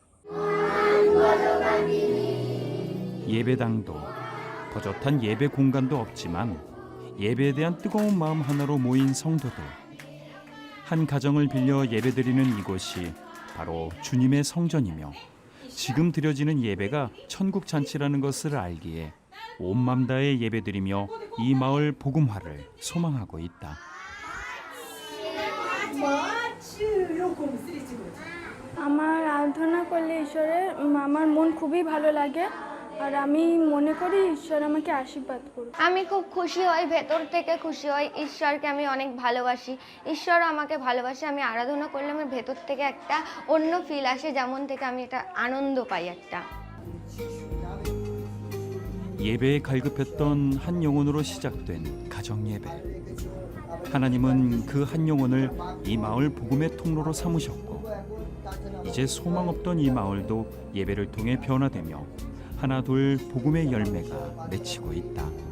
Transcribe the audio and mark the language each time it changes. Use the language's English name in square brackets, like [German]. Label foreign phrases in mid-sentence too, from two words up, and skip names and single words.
[Korean] 예배당도 버젓한 예배 공간도 없지만 예배에 대한 뜨거운 마음 하나로 모인 성도들. 한 가정을 빌려 예배드리는 이곳이 바로 주님의 성전이며 지금 드려지는 예배가 천국 잔치라는 것을 알기에 온 맘 다해 예배드리며 이 마을 복음화를 소망하고 있다. [Bangla] আমার আরাধনা করলে ঈশ্বরের আমার মন খুবই ভালো লাগে আর আমি মনে করি ঈশ্বর আমাকে আশীর্বাদ করবে। আমি খুব খুশি হই, ভেতর থেকে খুশি হই। ঈশ্বরকে আমি অনেক ভালোবাসি, ঈশ্বর আমাকে ভালোবাসে। আমি আরাধনা করলে আমার ভেতর থেকে একটা অন্য ফিল আসে, যেমন থেকে আমি একটা আনন্দ পাই একটা। [Korean] 예배에 갈급했던 한 영혼으로 시작된 가정 예배. 하나님은 그 한 영혼을 이 마을 복음의 통로로 삼으셨고 이제 소망 없던 이 마을도 예배를 통해 변화되며 하나둘 복음의 열매가 맺히고 있다.